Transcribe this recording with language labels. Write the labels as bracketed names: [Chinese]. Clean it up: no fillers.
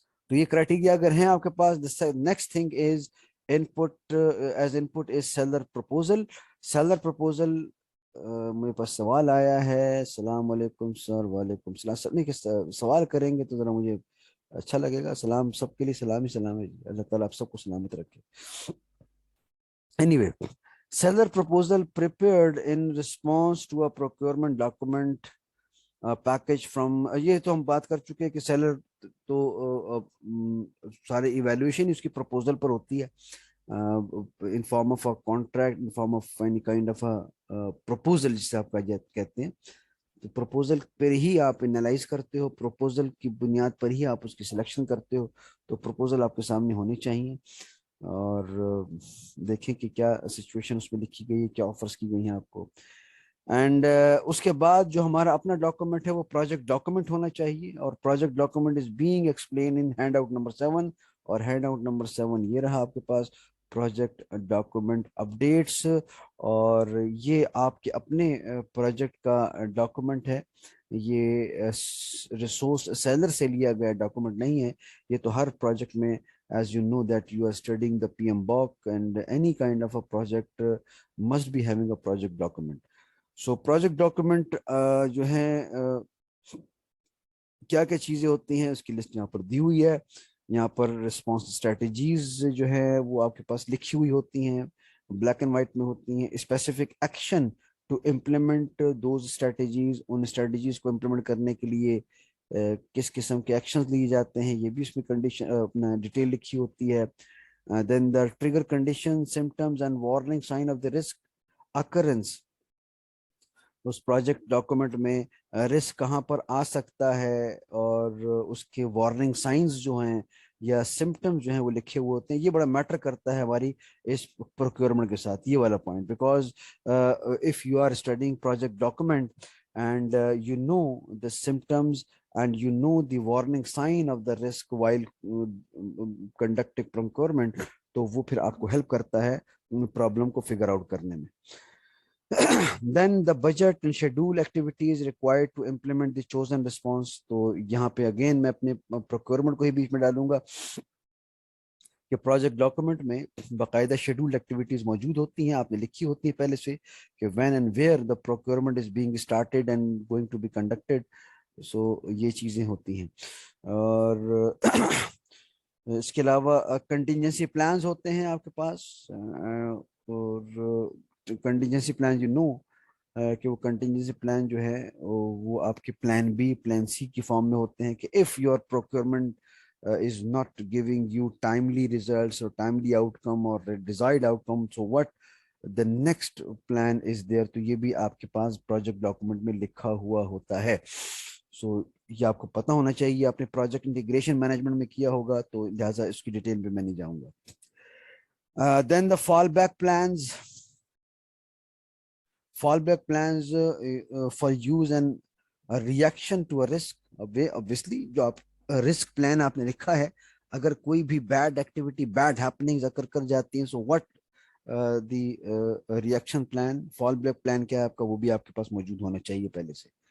[Hindi] तो ये क्राइटेरिया अगर हैं आपके पास, [English] The next thing is input, as input is seller proposal. [Hindi] Seller proposal मेरे पास सवाल आया है. सलाम वालेकुम सर. वालेकुम सलाम सर. नहीं, सवाल करेंगे तो जरा मुझे अच्छा लगेगा. सलाम सबके लिए, सलाम ही सलाम है. अल्लाह ताला आप सबको सलामत रखे. [English] anyway, seller proposal prepared in response to a procurement document package from, [Hindi] ये तो हम बात कर चुके हैं कि सेलर तो सारे इवैल्यूएशन उसकी प्रपोजल पर होती है, [English] in form of a contract, in form of any kind of a proposal [Hindi] जिसे आप कहते हैं. तो प्रपोजल पर ही आप एनालाइज करते हो, प्रपोजल की बुनियाद पर ही आप उसकी सिलेक्शन करते हो. तो प्रपोजल आपके सामने होनी चाहिए और देखें कि क्या सिचुएशन उसमें लिखी गई है, क्या ऑफर्स की गई हैं आपको. एंड उसके बाद जो हमारा अपना डॉक्यूमेंट है वो [English] Project document होना चाहिए, और project document is being explain in handout number 7. [Hindi] और हैंड आउट नंबर 7 ये रहा आपके पास, प्रोजेक्ट डॉक्यूमेंट अपडेट्स. और ये आपके अपने प्रोजेक्ट का डॉक्यूमेंट है, ये रिसोर्स सेलर से लिया गया डॉक्यूमेंट नहीं है. ये तो हर प्रोजेक्ट में, [English] as you know that you are studying the PMBOK, and any kind of a project must be having a project document. [Hindi] So project document जो है क्या क्या चीज़ें होती हैं उसकी लिस्ट यहाँ पर दी हुई है. यहाँ पर रिस्पॉन्स स्ट्रेटजीज जो है वो आपके पास लिखी हुई होती हैं, ब्लैक एंड वाइट में होती हैं. [English] specific action to implement those strategies, [Hindi] उन स्ट्रेटजीज को इम्प्लीमेंट करने के लिए किस किस्म के एक्शंस लिए जाते हैं, ये भी उसमें कंडीशन अपना डिटेल लिखी होती है. [English] Then the trigger condition, symptoms and warning sign of the risk occurrence. [Hindi] उस प्रोजेक्ट डॉक्यूमेंट में रिस्क कहाँ पर आ सकता है और उसके वार्निंग साइंस जो हैं या सिम्टम्स जो हैं वो लिखे हुए होते हैं. ये बड़ा मैटर करता है हमारी इस प्रोक्योरमेंट के साथ, ये वाला point. [English] because if you are studying project document and you know the symptoms and you know the warning sign of the risk while conducting procurement, [Hindi] तो वो फिर आपको हेल्प करता है प्रॉब्लम को फिगर आउट करने में. [English] Then the budget and schedule activities required to implement the chosen response. [Hindi] तो यहाँ पे अगेन मैं अपने procurement को ही बीच में डालूंगा कि प्रोजेक्ट डॉक्यूमेंट में बाकायदा शेड्यूल्ड एक्टिविटीज मौजूद होती हैं, आपने लिखी होती है पहले से कि [English] When and where the procurement is being started and going to be conducted. [Hindi] सो ये चीज़ें होती हैं. और इसके अलावा कंटिजेंसी प्लान्स होते हैं आपके पास. और कंटिजेंसी प्लान यू नो कि वो कंटिजेंसी प्लान जो है वो आपके प्लान बी, प्लान सी की फॉर्म में होते हैं कि [English] If your procurement is not giving you timely results or timely outcome or desired outcome, so what the next plan is there. [Hindi] तो ये भी आपके पास प्रोजेक्ट डॉक्यूमेंट में लिखा हुआ होता है. सो ये आपको पता होना चाहिए, आपने प्रोजेक्ट इंटीग्रेशन मैनेजमेंट में किया होगा तो लिहाजा इसकी डिटेल में मैं नहीं जाऊंगा. [English] Then the fallback plans, fallback plans for use and a reaction to a risk. [Hindi] Obviously जो आप रिस्क प्लान आपने लिखा है, अगर कोई भी बैड एक्टिविटी, बैड हैपनिंग्स अकर कर जाती हैं, [English] so what the reaction plan, [Hindi] fall back plan क्या है आपका, वो भी आपके पास मौजूद होना चाहिए पहले से.